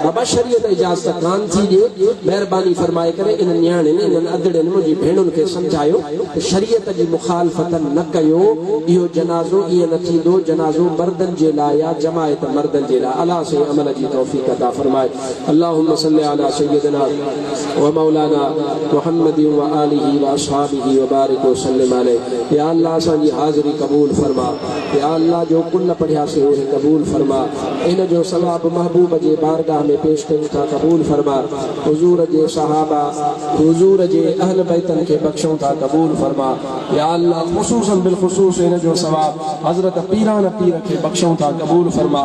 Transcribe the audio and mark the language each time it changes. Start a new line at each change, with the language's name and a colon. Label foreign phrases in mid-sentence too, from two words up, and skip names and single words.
Sindhi: बाबा शरीयत इजाज़त कान थी ॾिए। महिरबानी फरमाए करे इन न्याणियुनि इन्हनि अदड़नि मुंहिंजी भेणुनि खे सम्झायो त शरीयत जी मुखालफ़त न कयो। इहो जनाज़ो ईअं न थींदो, जनाज़ो मर्दनि जे लाइ या जमायत मर्दनि जे लाइ। अलाह से अमल जी तौफ़ीक़ अता फरमाए।
Arabic: اللهم صل على سيدنا ومولانا محمد وآله وأصحابه وبارك وسلم عليه.
Sindhi: या अल्लाह असांजी हाज़िरी कबूल फरमा। या अल्लाह जो कुल पढ़ियासीं उहे कबूल फरमा। इन जो सवाब महबूब जे बारगाह में पेश कयूं था, कबूल फरमा। हुजूर जे सहाबा, हुजूर जे अहल बैतन खे बख्शूं था, कबूल फरमा। या अल्लाह ख़ुसूसन बिलख़ुसूस इन जो सवाब हज़रत पीरान पीर खे बख्शूं था, कबूल फरमा।